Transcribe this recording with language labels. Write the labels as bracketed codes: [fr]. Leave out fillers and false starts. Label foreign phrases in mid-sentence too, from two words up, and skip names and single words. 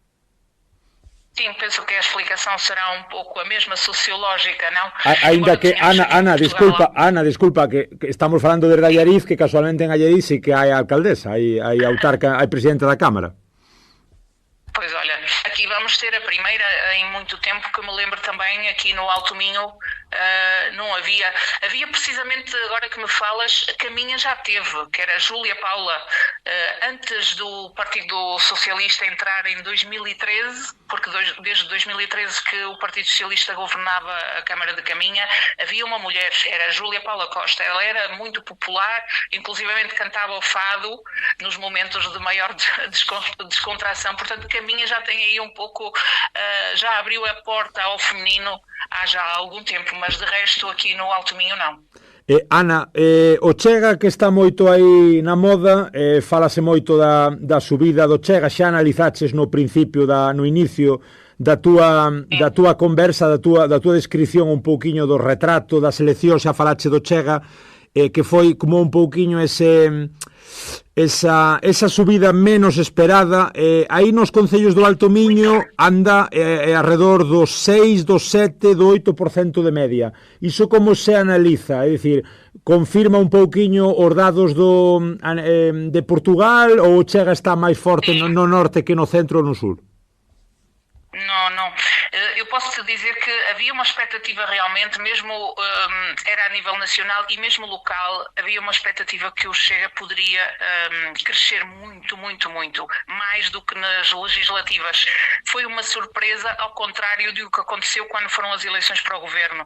[pt] Sim, penso que a explicação será um pouco a mesma sociológica, não? [gl] Ainda que, Ana, desculpa, que estamos falando de Allariz, que casualmente en Allariz sí que hai alcaldesa, hai autarca, hai presidente da Cámara. [pt] Pois olha, aqui vamos ter a primeira em muito tempo, que me lembro também aqui no Alto Minho, não havia precisamente, agora que me falas, a Caminha já teve, que era Júlia Paula, antes do Partido Socialista entrar em 2013, porque desde 2013 que o Partido Socialista governava a Câmara de Caminha, havia uma mulher, era Júlia Paula Costa, ela era muito popular, inclusivamente cantava o fado nos momentos de maior descontração, portanto Caminha já tem aí um pouco, já abriu a porta ao feminino há já algum tempo, mas de resto aqui no Alto Minho não. [gl] Ana, o Chega que está moito aí na moda, falase moito da subida do Chega, xa analizaches no principio, no inicio da túa conversa, da túa descripción un pouquiño do retrato da selección, xa falache do Chega, que foi como un pouquiño esa subida menos esperada. Aí nos concellos do Alto Miño anda alrededor do 6, do 7, do 8% de media. Iso como se analiza? É dicir, confirma un pouquiño os dados de Portugal ou Chega está máis forte no norte que no centro ou no sur? [pt] Não. Eu posso te dizer que havia uma expectativa realmente, mesmo era a nível nacional e mesmo local, havia uma expectativa que o Chega poderia crescer muito, mais do que nas legislativas. Foi uma surpresa, ao contrário do que aconteceu quando foram as eleições para o governo.